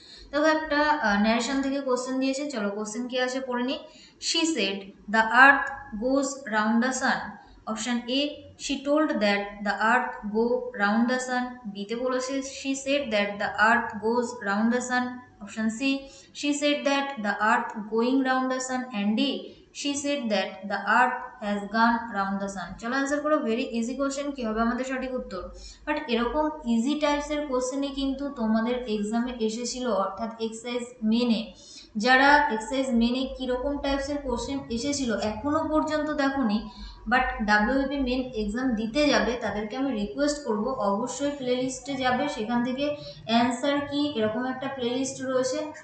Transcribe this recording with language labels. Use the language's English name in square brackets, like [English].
[Bangla] দেখো একটা ন্যারেশন থেকে কোশ্চেন দিয়েছে, চলো কোশ্চেন কি আছে পড়ে নি। [English] She said the earth goes round the sun. Option A, she told that the earth go round the sun. বিতে বলেছে she said that the earth goes round the sun. Option C, she said that the earth going round the sun. And D, she said that the earth has gone round the sun. [Bangla] চলো answer করো। Very easy question. কি হবে আমাদের সঠিক উত্তর? But এরকম easy টাইপসের কোশ্চেনই কিন্তু তোমাদের এক্সামে এসেছিল, অর্থাৎ এক্সারসাইজ মেনে। যারা এক্সারসাইজ মেনে কীরকম টাইপসের কোশ্চেন এসেছিল এখনও পর্যন্ত দেখোনি, বাট WBP মেন এক্সাম দিতে যাবে তাদেরকে আমি রিকোয়েস্ট করব অবশ্যই প্লেলিস্টে যাবে, সেখান থেকে অ্যান্সার কি এরকম একটা প্লেলিস্ট রয়েছে।